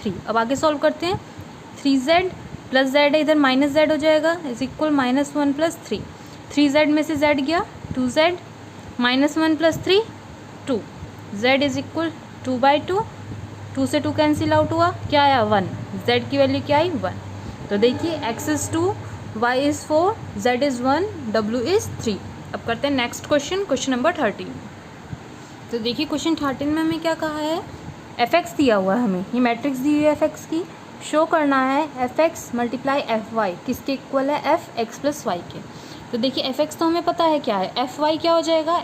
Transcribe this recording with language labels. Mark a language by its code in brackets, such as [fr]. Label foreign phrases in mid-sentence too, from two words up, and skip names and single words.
[hi] 3। अब आगे सॉल्व करते हैं। 3z + z है, इधर -z हो जाएगा, = -1 + 3। 3z में से z गया 2z, -1 + 3 2, z = 2/2, 2 से 2 [en] cancel out [hi] हुआ, क्या आया? 1। z की वैल्यू क्या आई? 1। तो देखिए [en] x is 2, y is 4, z is 1, w is 3। [hi] अब करते हैं [en] next question, question number [hi] 13। तो देखिए क्वेश्चन 13 में हमें क्या कहा है? f(x) दिया हुआ है हमें, ये मैट्रिक्स दी हुई है f(x) की। शो करना है f(x) × fy किसके इक्वल है? f(x + y) के। तो देखिए f(x) तो हमें पता है क्या है, fy क्या हो जाएगा?